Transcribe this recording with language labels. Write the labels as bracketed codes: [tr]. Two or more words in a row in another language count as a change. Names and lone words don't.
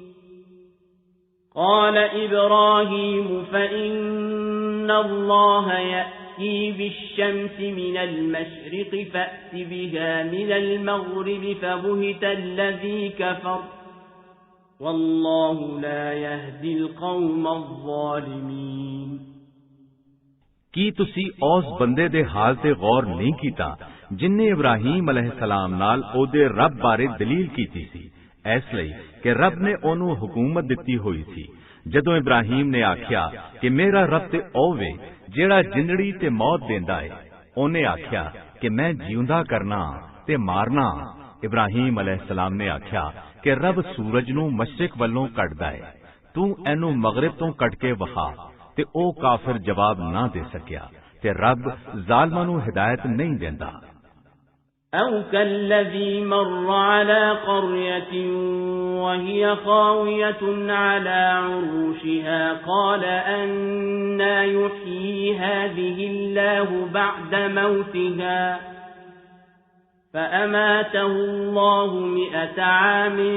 [ar] قال إبراهيم فإن الله يأتي بالشمس من المشرق فأت بها من المغرب فبهت الذي كفر والله لا يهدي القوم الظالمين۔ [pa] ਕੀ ਤੁਸੀਂ ਉਸ ਬੰਦੇ ਦੇ ਹਾਲ ਤੇ ਗੌਰ ਨਹੀਂ ਕੀਤਾ ਜਿਨਨੇ ਇਬਰਾਹੀਮ ਅਲੈਹਿਸਸਲਾਮ ਨਾਲ ਉਹਦੇ ਰੱਬ ਬਾਰੇ ਦਲੀਲ ਕੀਤੀ ਸੀ, ਇਸ ਲਈ ਕਿ ਰੱਬ ਨੇ ਉਹਨੂੰ ਹਕੂਮਤ ਦਿੱਤੀ ਹੋਈ ਸੀ। ਜਦੋਂ ਇਬਰਾਹੀਮ ਨੇ ਆਖਿਆ ਕਿ ਮੇਰਾ ਰੱਬ ਤੇ ਉਹ ਵੇ ਜਿਹੜਾ ਜਿੰਦੜੀ ਤੇ ਮੌਤ ਦਿੰਦਾ ਹੈ, ਉਹਨੇ ਆਖਿਆ ਕਿ ਮੈਂ ਜਿਉਂਦਾ ਕਰਨਾ ਤੇ ਮਾਰਨਾ। ਇਬਰਾਹੀਮ ਅਲੈਹਿਸਸਲਾਮ ਨੇ ਆਖਿਆ ਕਿ ਰੱਬ ਸੂਰਜ ਨੂੰ ਮਸ਼ਰਿਕ ਵੱਲੋਂ ਕੱਢਦਾ ਹੈ, ਤੂੰ ਇਹਨੂੰ ਮਗਰਿਬ ਤੋਂ ਕੱਢ ਕੇ ਵਿਖਾ। ਤੇ ਉਹ ਕਾਫਿਰ ਜਵਾਬ ਨਾ ਦੇ ਸਕਿਆ, ਤੇ ਰੱਬ ਜ਼ਾਲਮਾਂ ਨੂੰ ਹਿਦਾਇਤ ਨਹੀਂ ਦਿੰਦਾ। [ar] أو كالذي مر على قرية وهي خاوية على عروشها قال أنى يحيي هذه الله بعد موتها فأماته الله 100 عام